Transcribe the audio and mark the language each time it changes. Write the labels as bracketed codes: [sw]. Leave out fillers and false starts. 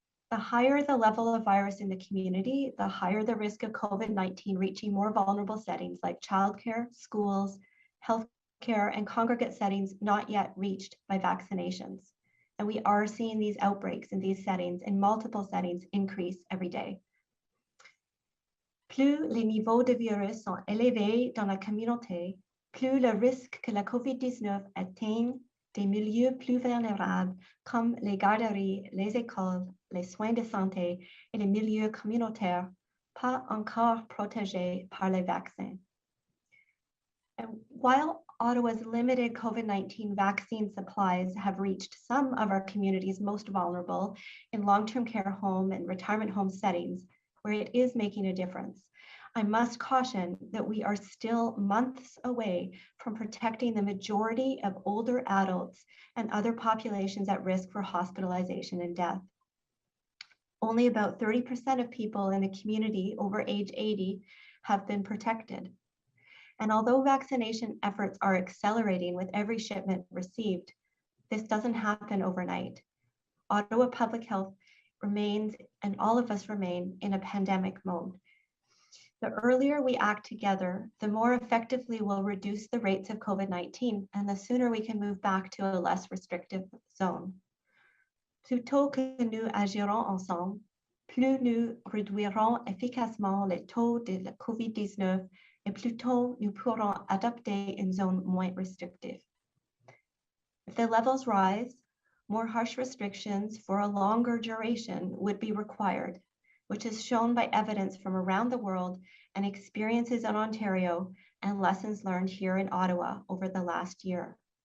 [en] The higher the level of virus in the community, the higher the risk of COVID-19 reaching more vulnerable settings like childcare, schools, healthcare, and congregate settings not yet reached by vaccinations. And we are seeing these outbreaks in these settings, in multiple settings, increase every day. [fr] Plus les niveaux de virus sont élevés dans la communauté, plus le risque que la COVID-19 atteigne des milieux plus vulnérables comme les garderies, les écoles, les soins de santé et les milieux communautaires pas encore protégés par les vaccins. [en] And while Ottawa's limited COVID-19 vaccine supplies have reached some of our community's most vulnerable in long-term care home and retirement home settings, where it is making a difference, I must caution that we are still months away from protecting the majority of older adults and other populations at risk for hospitalization and death. Only about 30% of people in the community over age 80 have been protected. And although vaccination efforts are accelerating with every shipment received, this doesn't happen overnight. Ottawa Public Health remains, and all of us remain, in a pandemic mode. The earlier we act together, the more effectively we'll reduce the rates of COVID-19, and the sooner we can move back to a less restrictive zone. [fr] Plus tôt que nous agirons ensemble, plus nous réduirons efficacement les taux de la COVID-19 et plus tôt nous pourrons adopter une zone moins restrictive. [en] If the levels rise, more harsh restrictions for a longer duration would be required, which is shown by evidence from around the world and experiences in Ontario and lessons learned here in Ottawa over the last year.